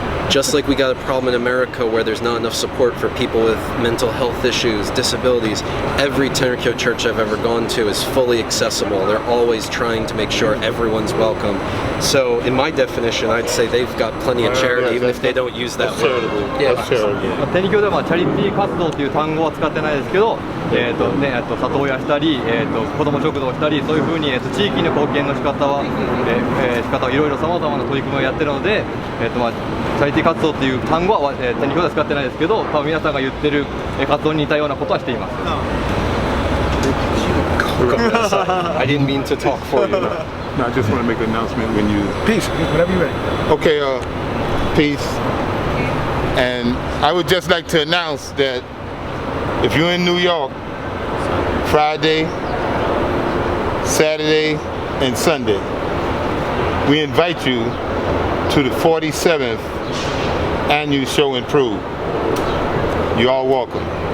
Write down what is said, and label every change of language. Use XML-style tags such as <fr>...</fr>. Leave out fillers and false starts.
<en>Just like we got a problem in America where there's not enough support for people with mental health issues, disabilities, every Tenryukyo church I've ever gone to is fully accessible. They're always trying to make sure everyone's welcome. So in my definition, I'd say they've got plenty of charity, even if they don't use that word. Yeah.</en> <ja>天理教ではチャリティー活動という単語は使ってないですけど、里親したり、子ども食堂したり、そういうふうに、地域の貢献の仕方はいろいろさまざまな取り組みをやってるので、チャリティー活動という単語は、天理教では使ってないですけど、多分皆さんが言ってる活動に似たようなことはしています。</ja> <en>I didn't mean to talk for you. No, I just want to make an announcement when you... Peace, whenever you're ready. Okay, peace. And I would just like to announce that if you're in New York, Friday, Saturday, and Sunday, we invite you to the 47th annual show Improve. You're all welcome.</en>